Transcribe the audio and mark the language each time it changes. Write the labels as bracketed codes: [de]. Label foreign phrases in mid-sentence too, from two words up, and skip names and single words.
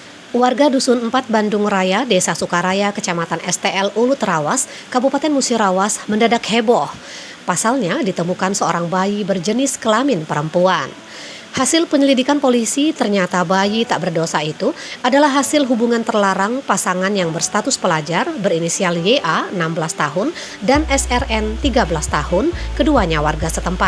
[id] Warga Dusun 4 Bandung Raya, Desa Sukaraya, Kecamatan STL Ulu Terawas, Kabupaten Musirawas mendadak heboh. Pasalnya ditemukan seorang bayi berjenis kelamin perempuan. Hasil penyelidikan polisi, ternyata bayi tak berdosa itu adalah hasil hubungan terlarang pasangan yang berstatus pelajar berinisial YA 16 tahun dan SRN 13 tahun, keduanya warga setempat.